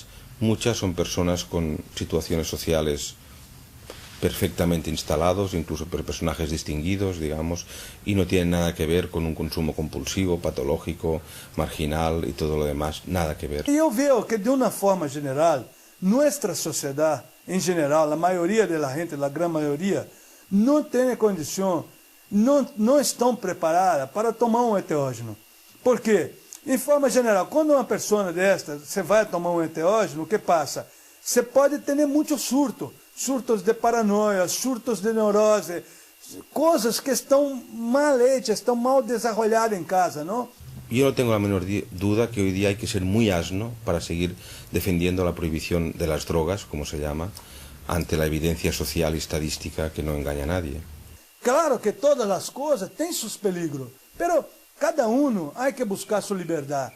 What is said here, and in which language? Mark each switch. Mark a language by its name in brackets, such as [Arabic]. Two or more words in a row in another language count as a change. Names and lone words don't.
[Spanish] Muchas son personas con situaciones sociales perfectamente instalados, incluso por personajes distinguidos, digamos, y no tienen nada que ver con un consumo compulsivo, patológico, marginal y todo lo demás, nada que ver. Eu veo que de una forma general, nuestra sociedad en general, la mayoría de la gente, la gran mayoría, no tiene condición, [Portuguese] não estão preparadas para tomar um enteógeno. Por quê? Em forma geral, quando uma pessoa desta, você vai tomar um enteógeno, o que passa? Você pode ter muitos surtos de paranoia, surtos de neurose, coisas que estão [Spanish] mal hechas, [Portuguese] estão [Spanish] mal desarrolladas [Portuguese] em casa, não? [Spanish] Yo no tengo la menor duda que hoy día hay que ser muy asno para seguir defendiendo la prohibición de las drogas, como se llama, ante la evidencia social y estadística que no engaña a nadie. [Portuguese] Claro que todas as coisas têm seus [Spanish] peligros, pero [Portuguese] cada um há que buscar sua liberdade.